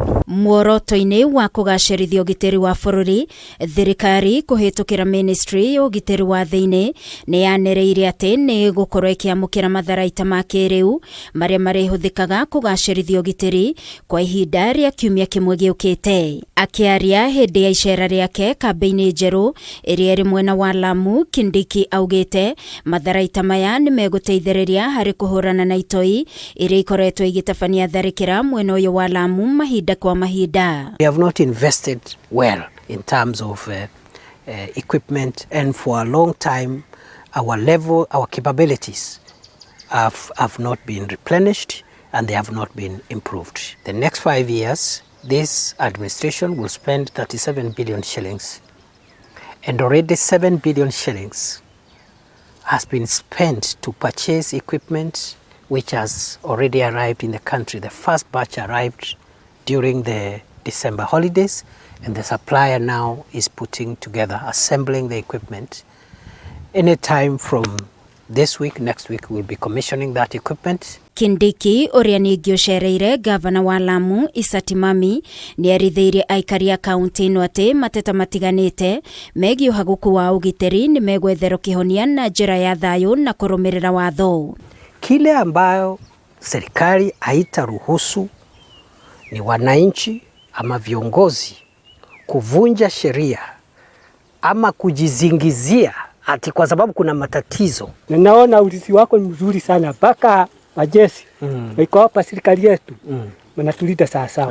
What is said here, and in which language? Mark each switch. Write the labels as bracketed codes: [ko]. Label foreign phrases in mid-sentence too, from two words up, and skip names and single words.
[ki] Muoroto-ini wa kugacirithia ugitiri wa bururi, thirikari kuhitukira ministry ya ugitiri wa thiini ni yanereire ati ni gukorwo ikiamukira matharaita ma KIIRIU maria marihuthikaga kugacirithia ugitiri kwa ihinda ria kiumia kimwe giukite. Akiaria hindi ya icera riake kambeini njeru iria iri mwena wa LAMU, Kindiki augite matharaita maya ni meguteithiriria hari kuhurana na ITOI iria ikoretwo igitabania tharikira mwena uyu wa LAMU mahinda kwa mahida. [en] We have not invested well in terms of equipment, and for a long time our capabilities have not been replenished and they have not been improved. The next 5 years, this administration will spend 37 billion shillings, and already 7 billion shillings has been spent to purchase equipment which has already arrived in the country. The first batch arrived during the December holidays, and the supplier now is putting together, assembling the equipment. Anytime from this week, next week, we'll be commissioning that equipment. [ki] Kindiki uria ningi ucereire gavana wa LAMU Isatimami ni arithiirie aikari a kaunti-ini ati mateta matiganite megie uhaguku wa ugitiri ni megwetherwo kihonia na njira ya thayu na kurumirira watho. [sw] Kile ambayo serikali haitaruhusu ni wananchi ama viongozi kuvunja sheria ama kujizingizia ati kwa sababu kuna matatizo. Naona ulisi wako ni mzuri sana mpaka majeshi iko hapa serikali yetu wanatulinda sawa.